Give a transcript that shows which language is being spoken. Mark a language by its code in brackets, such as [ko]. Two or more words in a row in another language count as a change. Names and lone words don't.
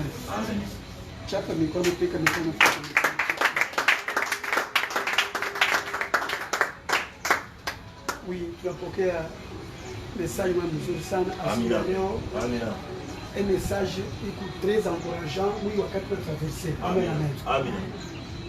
[sw] Chapa mikono, pika mikono, pika mikono. Oui, tunapokea message mzuri sana asubuhi ya leo. [fr] Un message iko très encourageant, oui, [sw] wakati wa [fr] traverser. Amen. Amen.